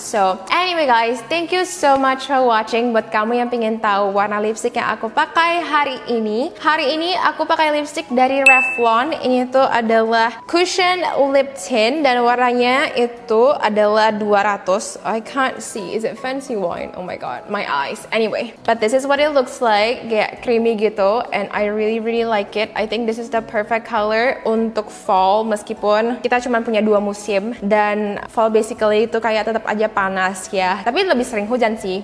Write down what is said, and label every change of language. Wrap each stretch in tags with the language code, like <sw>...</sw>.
<en>So anyway guys, thank you so much for watching.</en> <id>Buat kamu yang pengen tahu warna lipstick yang aku pakai hari ini aku pakai lipstick dari Revlon. Ini tuh adalah Cushion Lip Tint dan warnanya itu adalah 200.</id> <en>I can't see, is it fancy wine? Oh my god, my eyes. Anyway, but this is what it looks like,</en> <id>kayak creamy gitu,</id> <en>and I really like it. I think this is the perfect color</en> <id>untuk fall, meskipun kita cuma punya 2 musim dan fall</id> <en>basically</en> <id>itu kayak tetap aja panas ya, tapi lebih sering hujan sih.</id>